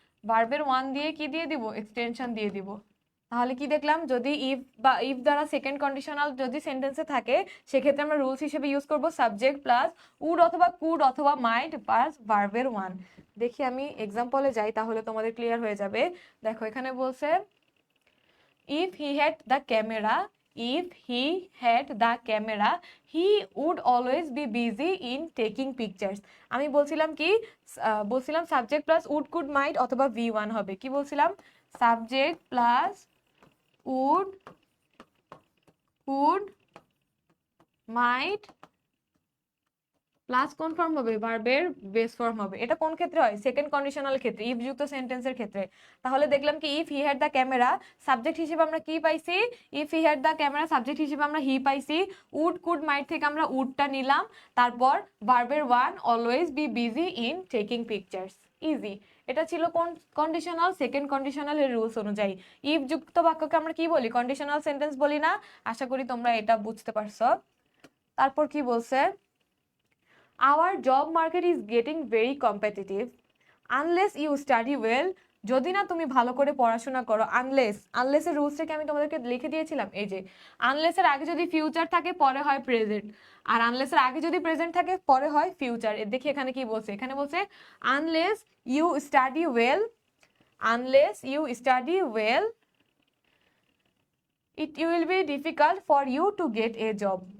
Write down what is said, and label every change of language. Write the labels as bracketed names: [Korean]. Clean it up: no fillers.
[Bangla] ভার্বের ওয়ান দিয়ে কি দিয়ে দিব? এক্সটেনশন দিয়ে দিব। তাহলে কি দেখলাম? যদি ইফ বা ইফ দ্বারা সেকেন্ড কন্ডিশনাল যদি সেন্টেন্সে থাকে, সেক্ষেত্রে আমরা রুলস হিসেবে ইউজ করব সাবজেক্ট প্লাস উড অথবা কুড অথবা মাইট প্লাস ভার্বের ওয়ান। দেখি আমি এক্সাম্পলে যাই, তাহলে তোমাদের ক্লিয়ার হয়ে যাবে। দেখো এখানে বলছে if he had the camera, [English] if he had the camera he would always be busy in taking pictures। [Bangla] আমি বলছিলাম কি? বলছিলাম সাবজেক্ট প্লাস উড, কুড, মাইট অথবা V1 হবে। কি বলছিলাম? Subject plus would, could, mite plus কোন ফর্ম হবে? ভার্বের বেস ফর্ম হবে। এটা কোন ক্ষেত্রে হয়? সেকেন্ড কন্ডিশনাল ক্ষেত্রে, ইফ যুক্ত সেন্টেন্সের ক্ষেত্রে। তাহলে দেখলাম কি if he had the camera, subject হিসেবে আমরা কি পাইছি? If he had the camera subject হিসেবে আমরা হি পাইছি। উড কুড মাইট থেকে আমরা উডটা নিলাম। তারপর ভার্বের one, always be busy in taking pictures. Easy. এটা ছিল কোন কন্ডিশনাল? সেকেন্ড কন্ডিশনালের রুলস অনুযায়ী। ইফ যুক্ত বাক্যকে আমরা কি বলি? কন্ডিশনাল সেন্টেন্স বলি না? আশা করি তোমরা এটা বুঝতে পারছো। তারপর কি বলছে? [English] Our job market is getting very competitive. Unless you study well, [Bangla] যদি না তুমি ভালো করে পড়াশোনা করো, আনলেস এর রুলসটাকে আমি তোমাদেরকে লিখে দিয়েছিলাম। এই যে আনলেস এর আগে যদি ফিউচার থাকে পরে হয় প্রেজেন্ট, আর আনলেস এর আগে যদি প্রেজেন্ট থাকে পরে হয় ফিউচার। দেখি এখানে কি বলছে? এখানে বলছে [English] Unless you study well, unless you study well it will be difficult for you to get a job.